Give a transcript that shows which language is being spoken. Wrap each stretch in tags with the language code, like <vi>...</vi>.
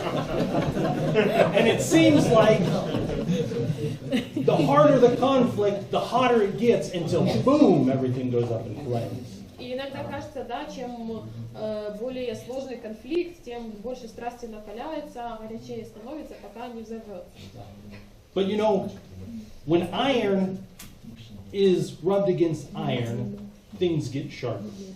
<en>And it seems like the harder the conflict, the hotter it gets until boom, everything goes up in flames.</en> <ru>И иногда кажется, да, чем более сложный конфликт, тем больше страсти накаляется, горячее становится, пока не взорвется.</ru> <en>But you know, when iron is rubbed against iron, things get sharper.</en>